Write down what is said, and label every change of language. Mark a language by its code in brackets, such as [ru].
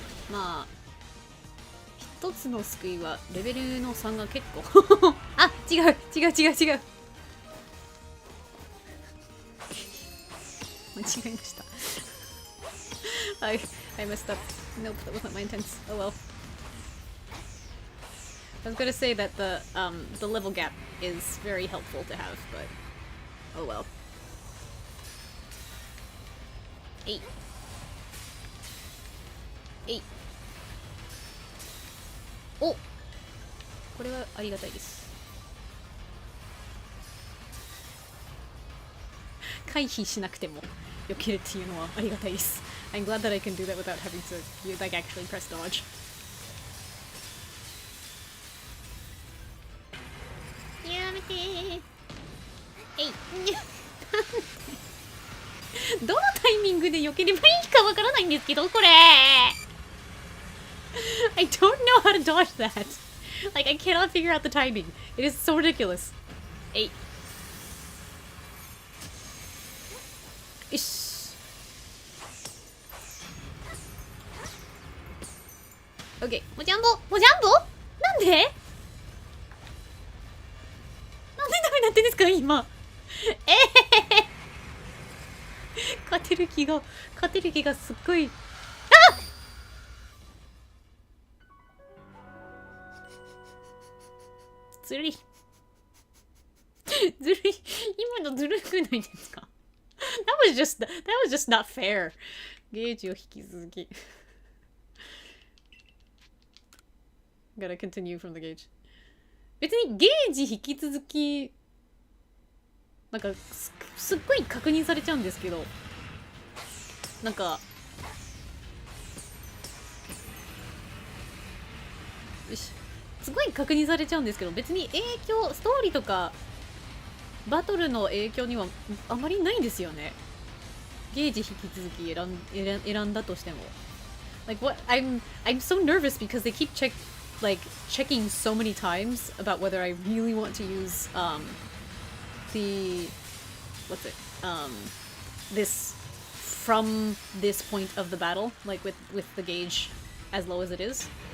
[ja] まあ一つの救いはレベルの3が結構あ、違う間違えました [en] I messed up. Nope, that wasn't my intent. Oh well. I was gonna say that the level gap is very helpful to have, but oh well. [ja] えいえいお、これはありがたいです。回避しなくても避けるっていうのはありがたいです。 [en] I'm glad that I can do that without having to like actually press dodge. [ja] やめてー。えい。どのタイミングで避ければいいかわからないんですけど、これ。 [en] I don't know how to dodge that. Like, I cannot figure out the timing. It is so ridiculous. えい。 [ja] よし。 [en] OK。 [ja] もじゃんぼもじゃんぼなんでなんでダメになってんですか今。勝てる気がすっごい。あっずるいずるい。今のずるくないですか？ [en] that was just not fair. [ja] ゲージを引き続き [en] gotta continue from the gauge. [ja] 別にゲージ引き続きなんかすっごい確認されちゃうんですけど、なんかよしすごい確認されちゃうんですけど、別に影響ストーリーとかバトルの影響にはあまりないんですよね。ゲージ引き続き選んだとしても。 [en] Like what I'm so nervous because they keep checking so many times about whether I really want to use the what's it this from this point of the battle, like with the gauge as low as it is.